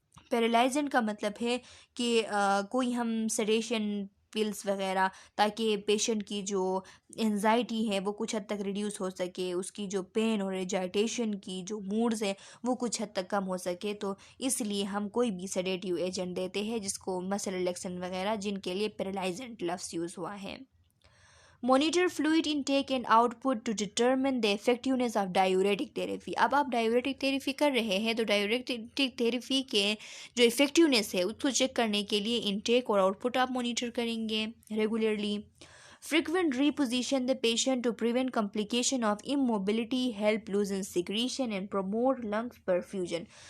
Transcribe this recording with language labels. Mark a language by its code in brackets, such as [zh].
[hi] पैरालाइजेंट का मतलब है कि कोई हम सेडेशन पिल्स वगैरह, ताकि पेशेंट की जो एंजाइटी है वो कुछ हद तक रिड्यूस हो सके, उसकी जो पेन और एजाइटेशन की जो मूड्स है वो कुछ हद तक कम हो सके. तो इसलिए हम कोई भी सेडेटिव एजेंट देते हैं जिसको मसल रिलैक्सेंट वगैरह, जिनके लिए पैरालाइजेंट लफ्ज़ यूज़ हुआ है. [en] Monitor fluid intake and output to determine the effectiveness of diuretic therapy. [hi] अब आप डायूरेटिक थेरेपी कर रहे हैं तो डायूरेटिक थेरेपी के जो इफ़ेक्टिवनेस है उसको चेक करने के लिए इनटेक और आउटपुट आप मॉनिटर करेंगे regularly. [en] Frequent reposition the patient to prevent complication of immobility, help loosen secretion and promote lungs perfusion.